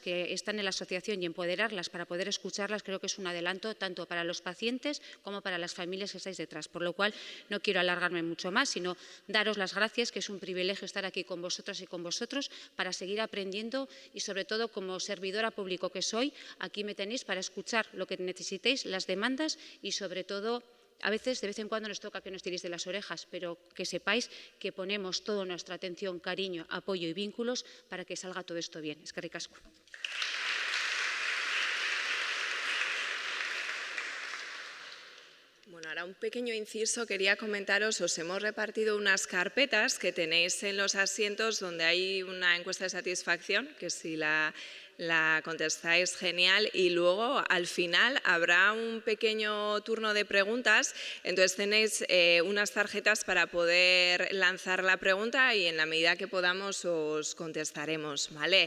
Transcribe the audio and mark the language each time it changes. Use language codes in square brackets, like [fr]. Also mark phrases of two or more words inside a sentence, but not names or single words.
[es] que están en la asociación y empoderarlas para poder escucharlas creo que es un adelanto tanto para los pacientes como para las familias que estáis detrás, por lo cual no quiero alargarme mucho más, sino daros las gracias, que es un privilegio estar aquí con vosotras y con vosotros para seguir aprendiendo y sobre todo como servidora público que soy, aquí me tenéis para escuchar lo que necesitéis, las demandas y sobre todo a veces, de vez en cuando nos toca que nos tiréis de las orejas, pero que sepáis que ponemos toda nuestra atención, cariño, apoyo y vínculos para que salga todo esto bien. [eu] Eskerrik asko. [es] Bueno, ahora un pequeño inciso, quería comentaros, os hemos repartido unas carpetas que tenéis en los asientos donde hay una encuesta de satisfacción, que si la contestáis, genial, y luego al final habrá un pequeño turno de preguntas, entonces tenéis unas tarjetas para poder lanzar la pregunta y en la medida que podamos os contestaremos, ¿vale?